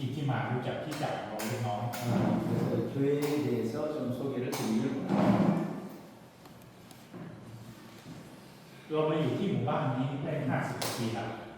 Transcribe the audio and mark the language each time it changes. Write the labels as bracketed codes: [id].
[th] มารู้จักที่จักของเราเล็กน้อย [ko] 그래서 교회에 대해서 좀 소개를 드리길 원합니다. [th] เรามาอยู่ที่หมู่บ้านนี้ได้50 กว่าปีแล้ว